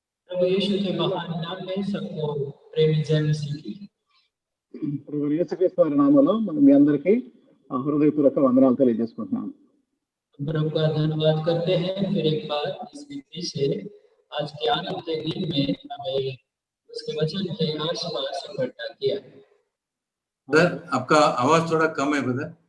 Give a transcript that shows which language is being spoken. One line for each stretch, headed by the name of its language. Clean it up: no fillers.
Hindi: प्रभु यीशु के महान नाम में सबको प्रेमी जय मसीह की।
Telugu: ప్రభు యేసుక్రీస్తు వారి నామములో మనం మీ అందరికీ హృదయపూర్వక వందనాలు తెలియజేసుకుంటున్నాం।
Hindi: प्रभु का धन्यवाद करते हैं फिर एक बार इस विधि से आज के आनंद के दिन में हमें उसके वचन के आशीर्वाद से इकट्ठा किया। ब्रदर आपका आवाज थोड़ा कम है ब्रदर।